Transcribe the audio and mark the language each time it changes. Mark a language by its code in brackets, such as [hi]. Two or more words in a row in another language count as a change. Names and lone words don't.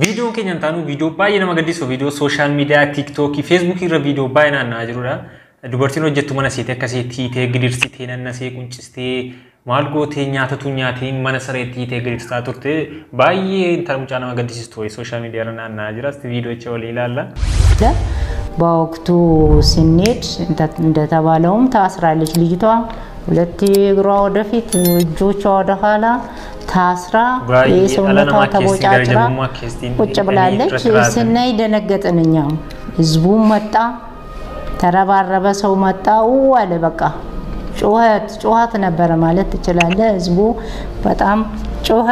[om] Viidiyoon keenyan taanu viidiyoo baay'ee nama gaddisu viidiyoo [en] sooshaal miidiyaa [om] tiiktookii feesbuukii irra viidiyoo baay'ee naanna'aa jirudha. Dubartiin hojjettu mana seetee akkasii tiitee gidirsitee nannasee quncistee maal gootee nyaatatu nyaatee mana sareetti tiitee gidirsaa turte baay'ee intala nama gaddisiistu [en] sooshaal miidiyaa [om] irra naanna'aa jira. Viidiyoo icha walii ilaalla. [am] በወቅቱ ስንሄድ እንደተባለውም ታስራለች ልጅቷ ሁለት እግሯ ወደፊት እጆቿ ወደ ኋላ ታስራ የሰውነቷ ተቦጫጭራ ቁጭ ብላለች ስናይ ደነገጥን እኛም ህዝቡም መጣ ተረባረበ ሰው መጣ አለ በቃ ጩኸት ነበር ማለት ትችላለ ህዝቡ በጣም ጮኸ